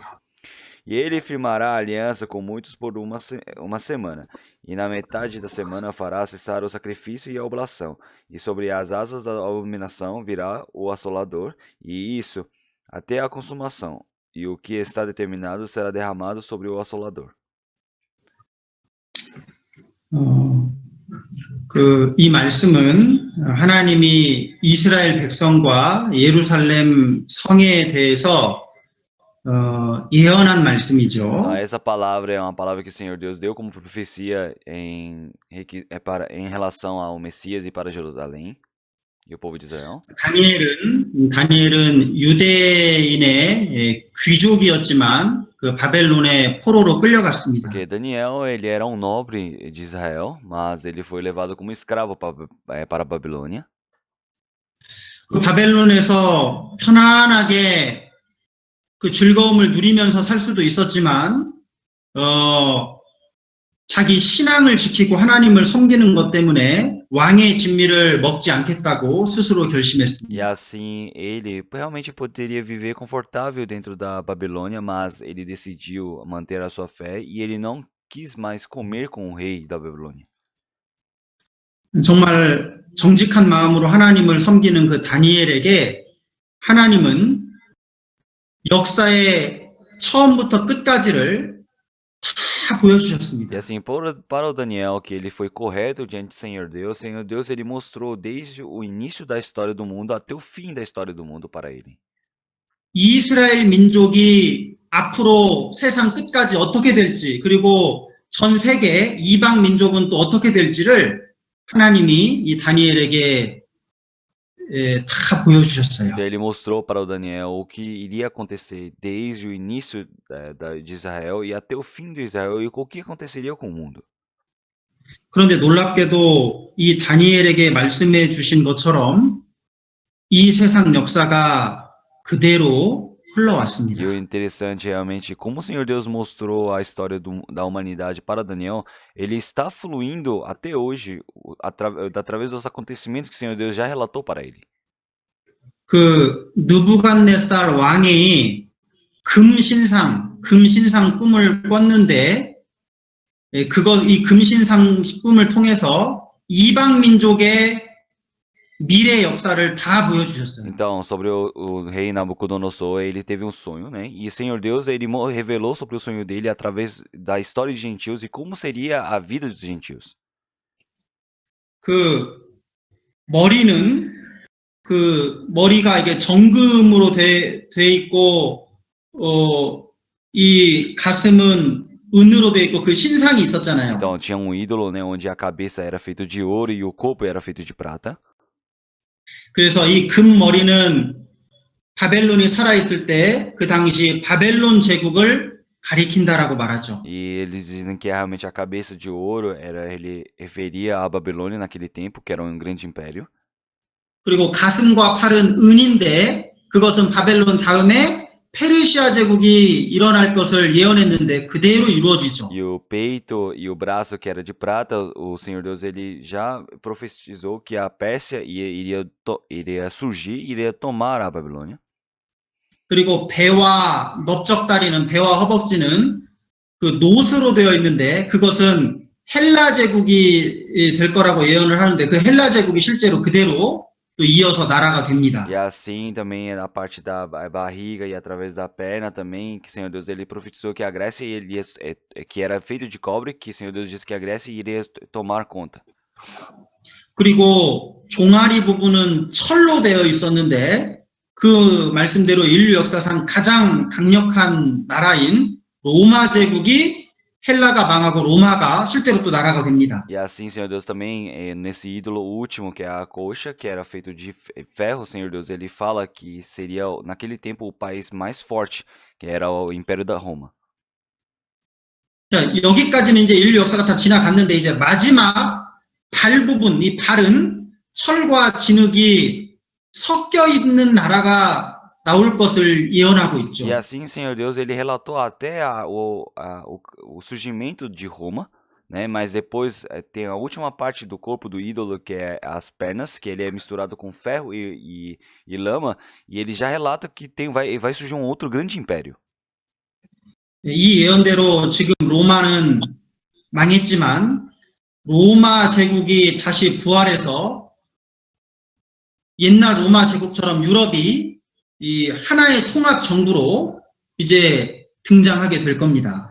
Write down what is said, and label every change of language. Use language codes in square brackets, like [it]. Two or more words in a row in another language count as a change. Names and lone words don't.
[pt] E ele firmará aliança com muitos por uma semana, e na metade da semana fará cessar o sacrifício e a oblação, e sobre as asas da abominação virá o assolador, e isso até a consumação, e o que está determinado será derramado sobre o assolador. [ko] 이 말씀은 하나님이 이스라엘 백성과 예루살렘 성에 대해서 예언한 말씀이죠. [pt] Essa palavra é uma palavra que o Senhor Deus deu como profecia em relação ao Messias e para Jerusalém e o povo de Israel. [ko] 다니엘은 유대인의 귀족이었지만 그 바벨론의 포로로 끌려갔습니다. [pt] Porque Daniel, ele era um nobre de Israel, mas ele foi levado como escravo para a Babilônia. [ko] 그 바벨론에서 편안하게 그 즐거움을 누리면서 살 수도 있었지만 자기 신앙을 지키고 하나님을 섬기는 것 때문에 왕의 진미를 먹지 않겠다고 스스로 [pt] E [ko] 결심했습니다. [pt] assim, ele realmente poderia viver confortável dentro da Babilônia, mas ele decidiu manter a sua fé e ele não quis mais comer com o rei da Babilônia. [ko] 정말 정직한 마음으로 하나님을 섬기는 그 다니엘에게 하나님은 역사의 처음부터 끝까지를 다 보여주셨습니다. [pt] E assim, para o Daniel, que ele foi correto diante do Senhor Deus, ele mostrou desde o início da história do mundo até o fim da história do mundo para ele. [ko] 이스라엘 민족이 앞으로 세상 끝까지 어떻게 될지, 그리고 전 세계 이방 민족은 또 어떻게 될지를 하나님이 이 다니엘에게 다 보여주셨어요. [pt] Ele mostrou para o Daniel o que iria acontecer desde o início de Israel e até o fim de Israel e o que aconteceria com o mundo. [ko] 그런데 놀랍게도 이 다니엘에게 말씀해 주신 것처럼 이 세상 역사가 그대로 흘러왔습니다. [pt] E o interessante realmente, como o Senhor Deus mostrou a história da humanidade para Daniel, ele está fluindo até hoje, através dos acontecimentos que o Senhor Deus já relatou para ele. [ko] 그 느부갓네살 왕이 금신상 꿈을 꿨는데 이 금신상 꿈을 통해서 이방 민족의 미래 역사를 다 보여주셨어요. [pt] Então, sobre o rei Nabucodonosor, ele teve um sonho, né? E o Senhor Deus, ele revelou sobre o sonho dele através da história de gentios e como seria a vida dos gentios. [ko] 그 머리가 이게 정금으로 돼 있고 이 가슴은 은으로 돼 있고 그 신상이 있었잖아요. [pt] Então, tinha um ídolo, né, onde a cabeça era feita de ouro e o corpo era feito de prata. [ko] 그래서 이 금머리는 바벨론이 살아있을 때 그 당시 바벨론 제국을 가리킨다라고 말하죠. [pt] E eles dizem que realmente a cabeça de ouro ele referia à Babilônia naquele tempo, que era um grande império. [ko] 그리고 가슴과 팔은 은인데 그것은 바벨론 다음에 페르시아 제국이 일어날 것을 예언했는데 그대로 이루어지죠. [pt] E o peito e o braço que era de prata, o Senhor Deus ele já profetizou que a Pérsia iria surgir, iria tomar a Babilônia. [ko] 그리고 배와 넓적다리는 배와 허벅지는 그 노스로 되어 있는데 그것은 헬라 제국이 될 거라고 예언을 하는데 그 헬라 제국이 실제로 그대로 또 이어서 나라가 됩니다. [pt] E assim também a parte da barriga e através da perna também, que o Senhor Deus ele profetizou que a Grécia iria, que era feito de cobre, que o Senhor Deus disse que a Grécia iria tomar conta. [ko] 그리고 종아리 부분은 철로 되어 있었는데 그 말씀대로 인류 역사상 가장 강력한 나라인 로마 제국이 헬라가 망하고 로마가 실제로 또 나라가 됩니다. [pt] E assim, Senhor Deus também, nesse ídolo último, que é a coxa, que era feito de ferro, Senhor Deus, ele fala que seria, naquele tempo, o país mais forte, que era o Império da Roma. [ko] 자, 여기까지는 이제 인류 역사가 다 지나갔는데 이제 마지막 발 부분, 이 발은 철과 진흙이 섞여 있는 나라가 나올 것을 예언하고 있죠. [pt] E assim, Senhor Deus, ele relatou até o surgimento de Roma, né? Mas depois tem a última parte do corpo do ídolo, que é as pernas, que ele é misturado com ferro e lama, e ele já relata que vai surgir um outro grande império. [ko] 이 예언대로 지금 로마는 망했지만 로마 제국이 다시 부활해서 옛날 로마 제국처럼 유럽이 이 하나의 통합 정부로 이제 등장하게 될 겁니다.